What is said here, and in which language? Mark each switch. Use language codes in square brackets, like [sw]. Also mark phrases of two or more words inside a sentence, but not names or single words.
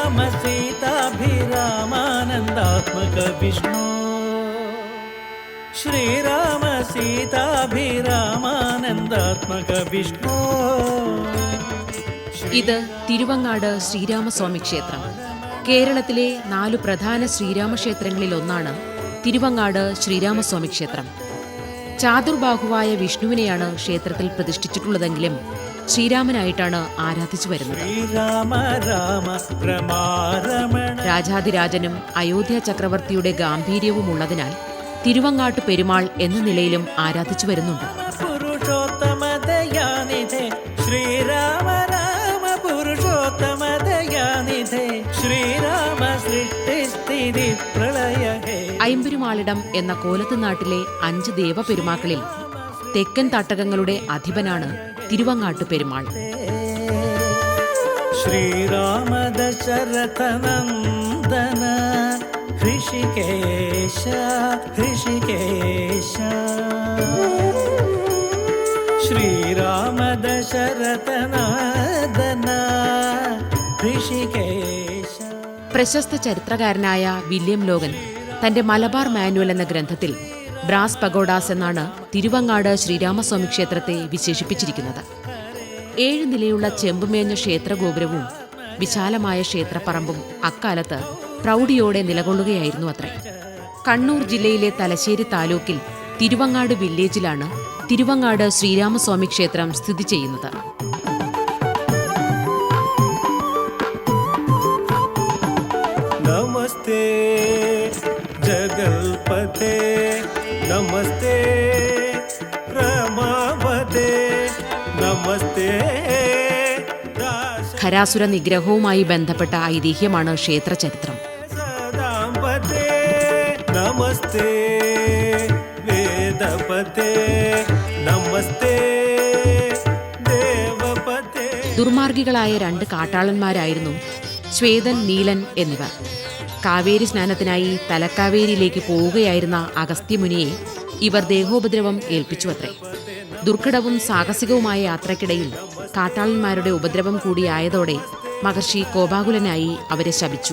[sa] सीताभिरामानन्दात्मक विष्णु श्रीराम सीताभिरामानन्दात्मक विष्णु. [ml] ഇത് തിരുവങ്ങാട് ശ്രീരാമസ്വാമി ക്ഷേത്രം. കേരളത്തിലെ 4 പ്രധാന ശ്രീരാമക്ഷേത്രങ്ങളിൽ ഒന്നാണ് തിരുവങ്ങാട് ശ്രീരാമസ്വാമി ക്ഷേത്രം. ചാതുർബാഹുവായ വിഷ്ണുവിനെയാണ് ക്ഷേത്രത്തിൽ പ്രതിഷ്ഠിച്ചിട്ടുള്ളതെങ്കിലും ശ്രീരാമനായിട്ടാണ് ആരാധിച്ചു വരുന്നത്. [sa] श्रीराम राम रमारमण [ml] രാജാധിരാജനും അയോധ്യ ചക്രവർത്തിയുടെ ഗാംഭീര്യവും ഉള്ളതിനാൽ തിരുവങ്ങാട്ട് പെരുമാൾ എന്ന നിലയിലും ആരാധിച്ചു വരുന്നുണ്ട്. [sa] पुरुषोत्तम दयानिधे श्रीराम राम पुरुषोत्तम दयानिधे श्रीराम सृष्टिस्थिति प्रलय हे. [ml] ഐമ്പെരുമാളിടം എന്ന കോലത്തുനാട്ടിലെ 5 ദേവപെരുമാക്കളിൽ തെക്കൻ തട്ടകങ്ങളുടെ അധിപനാണ് തിരുവങ്ങാട്ട് പെരുമാൾ. [sa] श्रीराम दशरथ नन्दन हृषिकेश हृषिकेश श्रीराम दशरथ नन्दन हृषिकेश. [ml] പ്രശസ്ത ചരിത്രകാരനായ വില്യം ലോഗൻ തന്റെ മലബാർ മാനുവൽ എന്ന ഗ്രന്ഥത്തിൽ [en] brass pagodas [ml] എന്നാണ് തിരുവങ്ങാട് ശ്രീരാമസ്വാമി ക്ഷേത്രത്തെ വിശേഷിപ്പിച്ചിരിക്കുന്നത്. 7 നിലയുള്ള ചെമ്പുമേഞ്ഞ ക്ഷേത്രഗോപുരവും വിശാലമായ ക്ഷേത്രപ്പറമ്പും അക്കാലത്ത് പ്രൗഢിയോടെ നിലകൊള്ളുകയായിരുന്നു അത്രേ. കണ്ണൂർ ജില്ലയിലെ തലശ്ശേരി താലൂക്കിൽ തിരുവങ്ങാട് വില്ലേജിലാണ് തിരുവങ്ങാട് ശ്രീരാമസ്വാമി ക്ഷേത്രം സ്ഥിതി ചെയ്യുന്നത്. [sa] नमस्ते जगल्पते नमस्ते रमापते नमस्ते [ml] ഖരാസുര നിഗ്രഹവുമായി ബന്ധപ്പെട്ട ഐതിഹ്യമാണ് ക്ഷേത്രചരിത്രം. [sa] सदाम्पते नमस्ते वेदपते नमस्ते देवपते. [ml] ദുർമാർഗികളായ 2 കാട്ടാളന്മാരായിരുന്നു ശ്വേതൻ, നീലൻ എന്നിവർ. കാവേരി സ്നാനത്തിനായി തലക്കാവേരിയിലേക്ക് പോവുകയായിരുന്ന അഗസ്ത്യമുനിയെ ഇവർ ദേഹോപദ്രവം ഏൽപ്പിച്ചു അത്രേ. ദുർഘടവും സാഹസികവുമായ യാത്രക്കിടയിൽ കാട്ടാളന്മാരുടെ ഉപദ്രവം കൂടിയായതോടെ മഹർഷി കോപാകുലനായി അവരെ ശപിച്ചു.